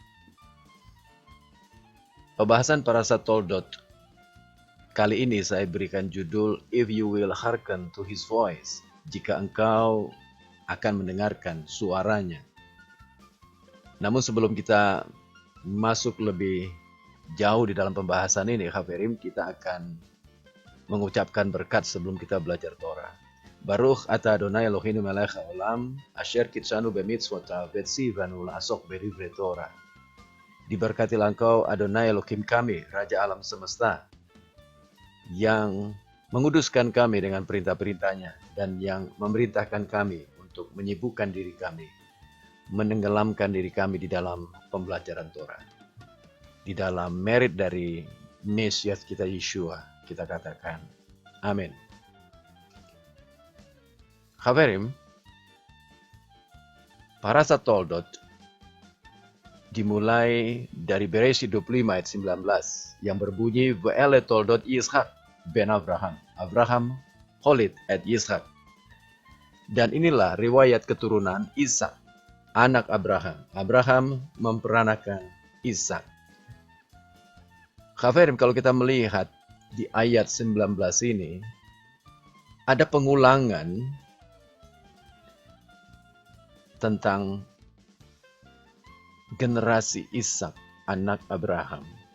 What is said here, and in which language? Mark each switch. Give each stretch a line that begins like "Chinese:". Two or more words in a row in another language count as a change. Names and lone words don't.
Indonesian: Pembahasan Parashat Toldot kali ini saya berikan judul If You Will Hearken to His Voice, jika engkau akan mendengarkan suaranya. Namun sebelum kita masuk lebih jauh di dalam pembahasan ini, Khaverim, kita akan mengucapkan berkat sebelum kita belajar Torah.
Hebrew: ברוך אתה אדוני אלוהינו מלך העולם, אשר קידשנו במצוותיו וציוונו לעסוק בדברי תורה.
Indonesian: Diberkatilah engkau Adonai Elohim kami, Raja alam semesta, yang menguduskan kami dengan perintah-perintahnya dan yang memerintahkan kami untuk menyibukkan diri kami, menenggelamkan diri kami di dalam pembelajaran Torah. Di dalam merit dari Mesias kita Yeshua, kita katakan amin. Khaverim, Parashat Toldot dimulai dari Bereshit 25 ayat 19 yang berbunyi
Hebrew: ואלה תולדות יצחק בן אברהם. אברהם הוליד את יצחק.
Indonesian: Dan inilah riwayat keturunan Ishak, anak Abraham. Abraham memperanakan Ishak. Khaverim, kalau kita melihat di ayat 19 ini, ada pengulangan tentang generasi Ishak, anak Abraham.